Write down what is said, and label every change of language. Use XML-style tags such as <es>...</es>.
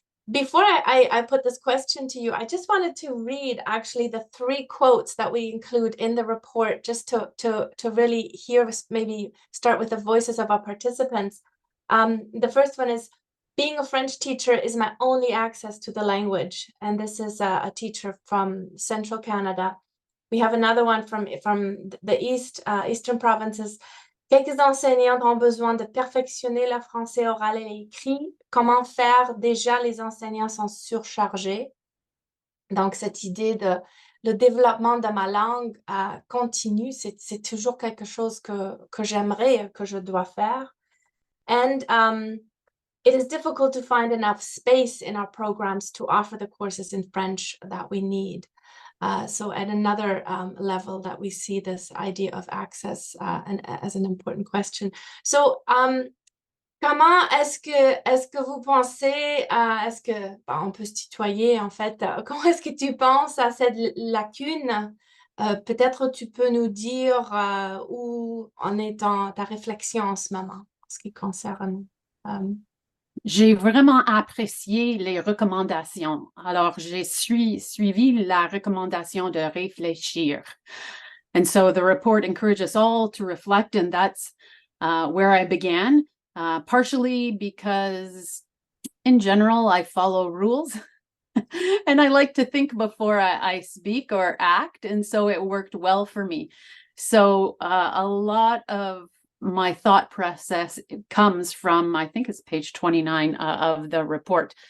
<en>Before I put this question to you, I just wanted to read actually the 3 quotes that we include in the report, just to really hear, maybe start with the voices of our participants. The first one is, "Being a French teacher is my only access to the language." And this is a teacher from Central Canada. We have another one from the Eastern provinces.</en> <fr>"Quelques enseignants ont besoin de perfectionner le français oral et écrit. Comment faire? Déjà, les enseignants sont surchargés." Donc, cette idée de le développement de ma langue continue, c'est toujours quelque chose que j'aimerais, que je dois faire.</fr> <en>And it is difficult to find enough space in our programs to offer the courses in French that we need. So at another level that we see this idea of access as an important question.</en> <fr>So comment est-ce que vous pensez, on peut se tutoyer en fait, comment est-ce que tu penses à cette lacune? Peut-être tu peux nous dire où en est ta réflexion en ce moment, en ce qui concerne J'ai vraiment apprécié les recommandations. Alors, j'ai suivi la recommandation de réfléchir.</fr> <en>And so the report encourages us all to reflect, and that's where I began. partially because in general, I follow rules and I like to think before I speak or act. And so it worked well for me. So a lot of my thought process comes from, I think it's page 29 of the report.</en>